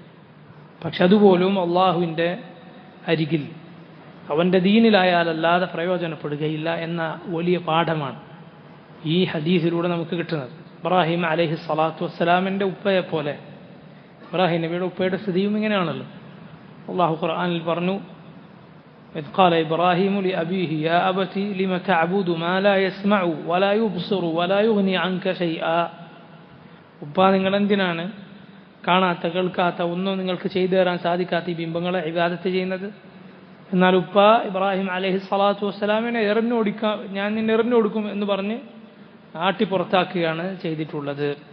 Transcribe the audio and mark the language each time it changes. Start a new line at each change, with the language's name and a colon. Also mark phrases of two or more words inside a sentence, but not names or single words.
Malayalam: പക്ഷെ അതുപോലും അള്ളാഹുവിൻ്റെ അരികിൽ അവൻ്റെ ദീനിലായാലല്ലാതെ പ്രയോജനപ്പെടുകയില്ല എന്ന വലിയ പാഠമാണ് ഈ ഹദീസിലൂടെ നമുക്ക് കിട്ടുന്നത്. ഇബ്രാഹിം
Arabic: عليه الصلاة والسلام
Malayalam: ഉപ്പയെപ്പോലെ ഇബ്രാഹിം നബിയുടെ ഉപ്പയുടെ സ്ഥിതിയും ഇങ്ങനെയാണല്ലോ. അള്ളാഹു ഖുർആനിൽ പറഞ്ഞു,
Arabic: إذ قال إبراهيم لأبيه يا أبت لم تعبد ما لا يسمع ولا يبصر ولا يغني عنك شيئا.
Malayalam: ഉപ്പ, നിങ്ങൾ എന്തിനാണ് കാണാത്ത കേൾക്കാത്ത ഒന്നും നിങ്ങൾക്ക് ചെയ്തു തരാൻ സാധിക്കാത്ത ഈ ബിംബങ്ങളെ ഇബാദത്ത് ചെയ്യുന്നത്? എന്നാൽ ഉപ്പ ഇബ്രാഹിം
Arabic: عليه الصلاة والسلام
Malayalam: ഞാൻ നിന്നെ എറിഞ്ഞു കൊടുക്കും എന്ന് പറഞ്ഞ് ആട്ടിപ്പുറത്താക്കുകയാണ് ചെയ്തിട്ടുള്ളത്.